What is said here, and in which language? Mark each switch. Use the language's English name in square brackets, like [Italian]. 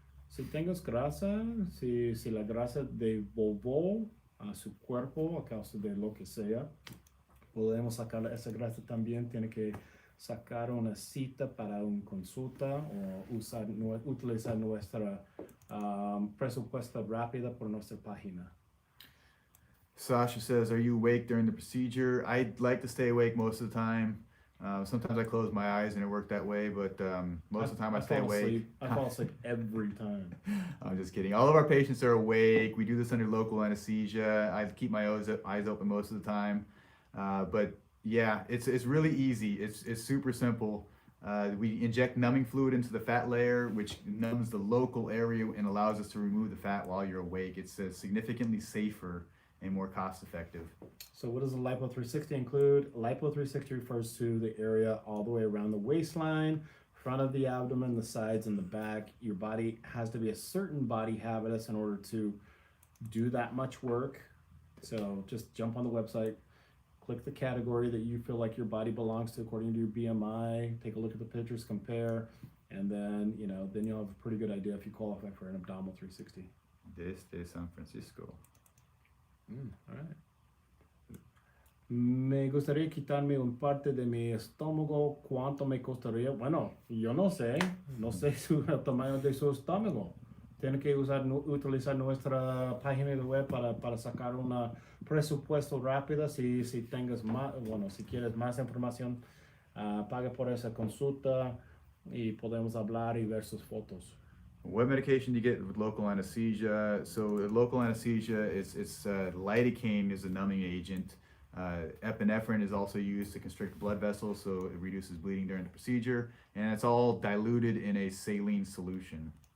[Spanish] Si tengas grasa, si la grasa devolvió a su cuerpo a causa de lo que sea, podemos sacar esa grasa también. Tiene que sacar una cita para una consulta o utilizar nuestra presupuesto rápida por nuestra página. [English] Sasha says, are you awake during the procedure? I like to stay awake most of the time. Sometimes I close my eyes and it worked that way, but most of the time I stay fall awake. asleep. I fall asleep every time. I'm just kidding. All of our patients are awake. We do this under local anesthesia. I keep my eyes open most of the time. But yeah, it's really easy. It's super simple. We inject numbing fluid into the fat layer, which numbs the local area and allows us to remove the fat while you're awake. It's significantly safer and more cost effective. So what does the Lipo 360 include? Lipo 360 refers to the area all the way around the waistline, front of the abdomen, the sides, and the back. Your body has to be a certain body habitus in order to do that much work. So just jump on the website, click the category that you feel like your body belongs to according to your BMI, take a look at the pictures, compare, and then then you'll have a pretty good idea if you qualify for an abdominal 360. [Spanish] Desde San Francisco. [English] All right. [Spanish] Me gustaría quitarme un parte de mi estómago. ¿Cuánto me costaría? Bueno, yo no sé el tamaño de su estómago. Tiene que utilizar nuestra página de web para sacar una presupuesto rápida. Si tengas más, si quieres más información, paga por esa consulta y podemos hablar y ver sus fotos. [English] What medication do you get with local anesthesia? So local anesthesia it's lidocaine is a numbing agent. Epinephrine is also used to constrict blood vessels, so it reduces bleeding during the procedure, and it's all diluted in a saline solution.